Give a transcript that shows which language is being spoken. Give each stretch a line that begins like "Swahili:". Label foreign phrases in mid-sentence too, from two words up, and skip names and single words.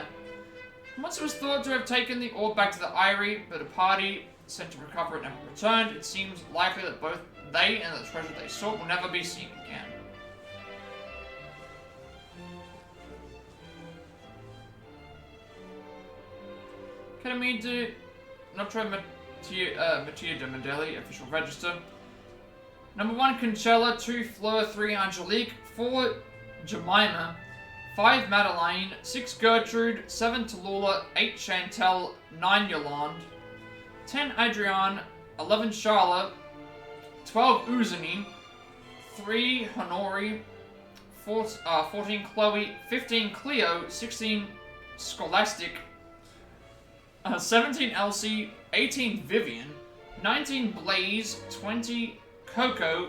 English: Once it was thought to have taken the orb back to the Eyrie, but a party sent to recover it never returned, it seems likely that both they and the treasure they sought will never be seen again. Academy de Notre Mattia de Mandeli, official register. Number 1, Conchella. 2, Fleur. 3, Angelique. 4, Jemima. 5, Madeleine. 6, Gertrude. 7, Tallulah. 8, Chantel. 9, Yolande. 10, Adrienne. 11, Charlotte. 12, Uzani. 3, Honori. 14, Chloe. 15, Cleo. 16, Scholastic. 17, Elsie. 18, Vivian. 19, Blaze. 20, Coco.